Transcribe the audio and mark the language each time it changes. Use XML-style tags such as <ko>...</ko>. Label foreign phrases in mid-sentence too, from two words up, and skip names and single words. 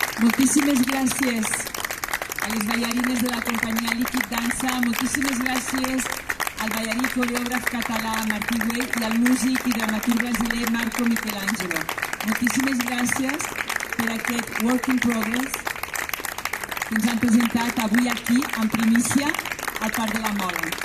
<ca>Moltíssimes gràcies a les ballarines de la companyia Liquid Dansa, moltíssimes gràcies al ballarí coreògraf català Martí Güell i al músic i dramaturg brasiler Marco Michelangelo. Moltíssimes gràcies per aquest</ca> <en>work in progress</en> <ca>que ens han presentat avui aquí, en primícia, al Parc de la Mola.</ca>